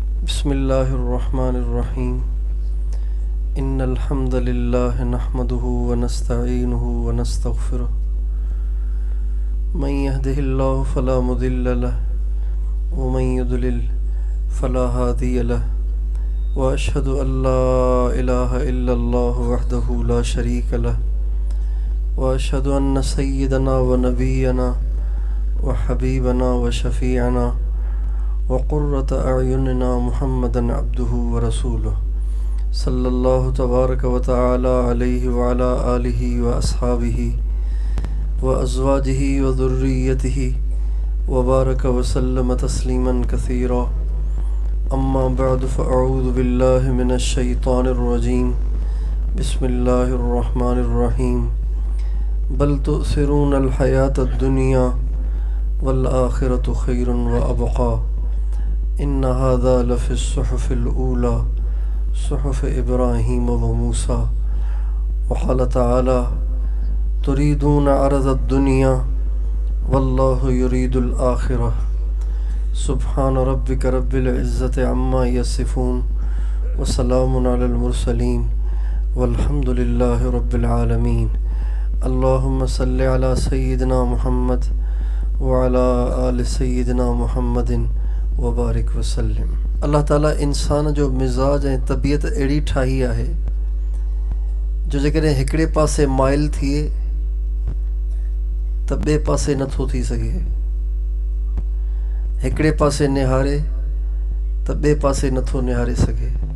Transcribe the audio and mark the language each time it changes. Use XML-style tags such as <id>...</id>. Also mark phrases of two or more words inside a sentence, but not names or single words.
<ar>بسم الله الرحمن الرحيم. إن الحمد لله نحمده ونستعينه ونستغفره. من يهده الله فلا مضل له ومن يضلل فلا هادي له وأشهد أن لا إله إلا الله وحده لا شريك له وأشهد أن سيدنا ونبينا وحبيبنا وشفيعنا وقرة أعيننا محمدا عبده ورسوله صلى الله تبارك وتعالى عليه وعلى آله وأصحابه وأزواجه وذريته وبارك وسلم تسليما كثيرا. أما بعد فأعوذ بالله من الشيطان الرجيم. بسم الله الرحمن الرحيم. بل تؤثرون الحياة الدنيا والآخرة خير وأبقى. إن هذا لفي الصحف الأولى صحف إبراهيم وموسى. وقال تعالى تريدون عرض الدنيا والله يريد الآخرة. سبحان ربك رب العزة عما يصفون وسلام على المرسلين والحمد لله رب العالمين. اللهم صل على سيدنا محمد وعلى آل سيدنا محمد وبارك وسلم.</ar> <sd>अल्लाह ताला इंसान जो मिज़ाज ऐं तबीयत अहिड़ी ठाही आहे जो जेकॾहिं हिकिड़े पासे माइल थिए त ॿिए पासे नथो थी सघे, हिकिड़े पासे निहारे त ॿिए पासे नथो निहारे सघे।</sd>